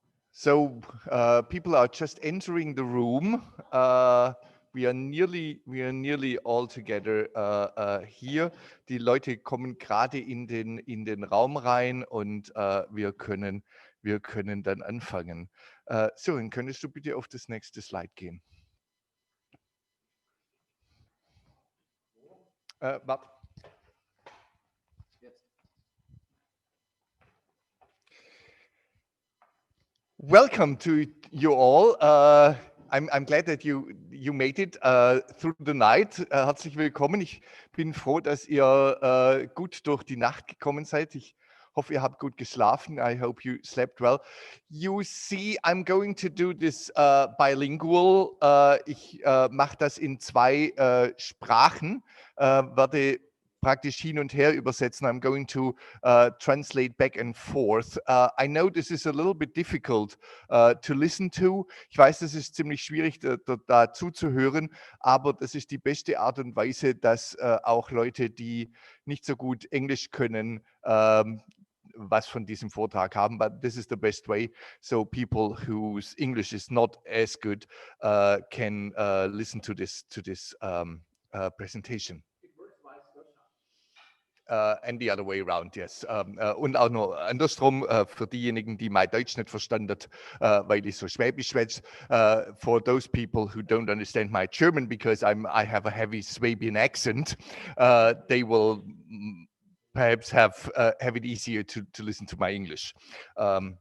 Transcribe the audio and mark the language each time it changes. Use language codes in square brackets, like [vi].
[en] So people are just entering the room. We are nearly all together here. [de] Die Leute kommen gerade in den Raum rein, und wir können dann anfangen. Sören, könntest du bitte auf das nächste Slide gehen? Warte. [en] Welcome to you all. I'm glad that you made it through the night. [de] Herzlich willkommen. Ich bin froh, dass ihr gut durch die Nacht gekommen seid. Ich hoffe, ihr habt gut geschlafen. [en] I hope you slept well. You see, I'm going to do this bilingual. [de] Ich mache das in 2 Sprachen. Werde praktisch hin und her übersetzen. [en] I'm going to translate back and forth. I know this is a little bit difficult to listen to. [de] Ich weiß, das ist ziemlich schwierig, da zuzuhören, aber das ist die beste Art und Weise, dass auch Leute, die nicht so gut Englisch können, was von diesem Vortrag haben. [en] But this is the best way, so people whose English is not as good can listen to this presentation. And the other way around, yes. [de] Und auch noch andersrum, für diejenigen, die mein Deutsch nicht verstanden hat, weil ich so Schwäbisch schwätze, [en] for those people who don't understand my German because I have a heavy Swabian accent, they will perhaps have it easier to listen to my English. Yeah.